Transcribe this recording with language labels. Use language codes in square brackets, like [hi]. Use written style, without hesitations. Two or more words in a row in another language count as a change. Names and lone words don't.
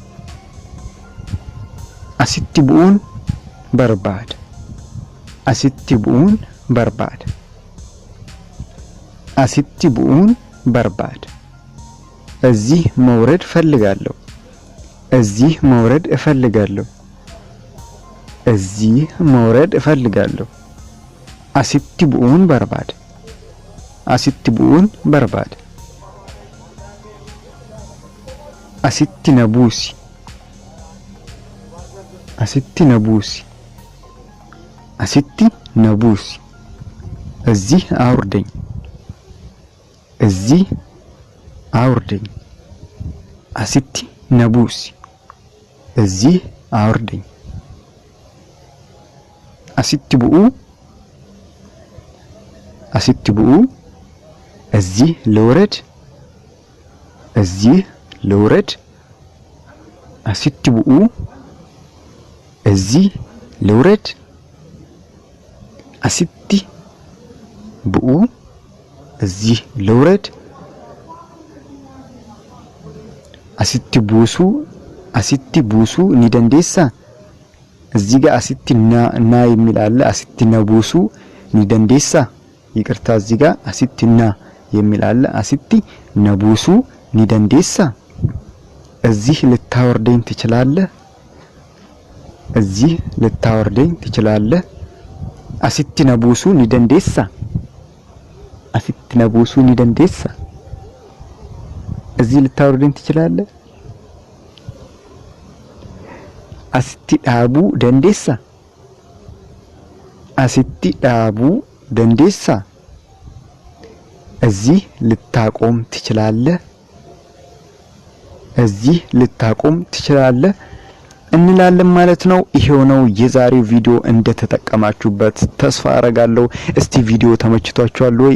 [om] asitti bu'uun barbaada [am] እዚህ መውረድ እፈልጋለሁ [om] asitti bu'uun በርባድ asitti na buusi asitti na buusi asitti na buusi [am] እዚህ አውርደኝ እዚህ አውርደኝ [om] asitti na buusi [am] እዚህ አውርደኝ [om] asitti bu'uu [am] እዚህ ልውረድ እዚህ ልውረድ [om] asitti bu'uu [am] እዚህ ልውረድ [om] asitti bu'uu [am] እዚህ ልውረድ [om] asitti buusuu ni dandeessaa [am] እዚህ ጋር [om] asitti na [am] የሚል አለ [om] asitti na buusuu ni dandeessaa [am] ይቅርታ እዚህ ጋር [om] asitti na [am] የሚል አለ [om] asitti na buusuu ni dandeessaa [am] እዚህ ልታወርደኝ ትችላለህ እዚህ ልታወርደኝ ትችላለህ [om] asitti na buusuu ni dandeessaa asitti na buusuu ni dandeessaa [am] እዚህ ልታወርደኝ ትችላለህ [om] asitti dhaabuu dandeessaa asitti dhaabuu dandeessaa [am] እዚህ ልታቆም ትችላለህ እዚህ ልታቆም ትችላለህ እንላለን ማለት ነው። ይሄው ነው የዛሬው ቪዲዮ እንደተጠቀማችሁበት ተስፋ አረጋለሁ። እስቲ ቪዲዮ ተመችቷችኋል ወይ?